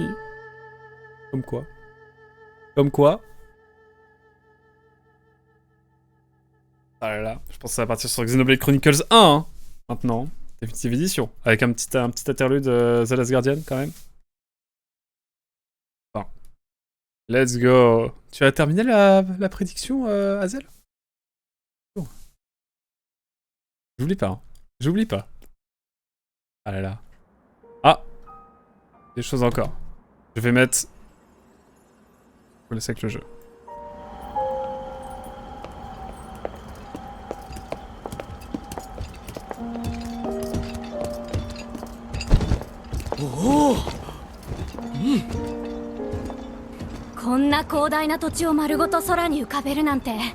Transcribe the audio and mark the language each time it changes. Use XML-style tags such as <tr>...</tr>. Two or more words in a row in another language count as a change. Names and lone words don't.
<fr>Comme quoi. Comme quoi. Ah là là, je pense que ça va partir sur Xenoblade Chronicles 1, hein, maintenant. Définitive édition. Avec un petit interlude The Last Guardian, quand même. Bon.</fr> <en>Let's go.</en> <fr>Tu as terminé la prédiction, Hazel? Oh. J'oublie pas, hein. J'oublie pas. Ah là là. Ah. Des choses encore. Je vais mettre... Je vous laisse avec le jeu.</fr> <ja>おお、こんな広大な土地を丸ごと空に浮かべるなんて。</ja>